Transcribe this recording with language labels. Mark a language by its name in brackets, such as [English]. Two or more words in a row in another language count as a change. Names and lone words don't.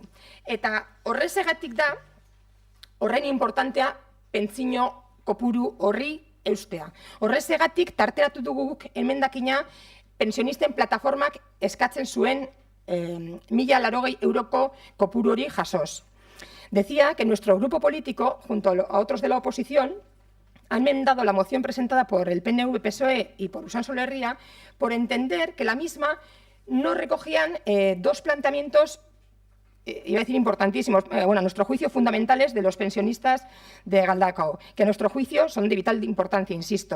[Basque] Eta horrezegatik da, horren importantea pentsio kopuru horri eustea. Horrezegatik tarteratu dugu guk emendakina pensionisten plataformak eskatzen zuen 1.080 euroko kopuru hori jasoz. [Spanish] Decía que nuestro grupo político, junto a otros de la oposición, han enmendado la moción presentada por el PNV, PSOE y por Usansolo Herria por entender que la misma no recogían dos planteamientos iba a decir importantísimos, bueno, a nuestro juicio fundamentales de los pensionistas de Galdakao, que a nuestro juicio son de vital importancia, insisto.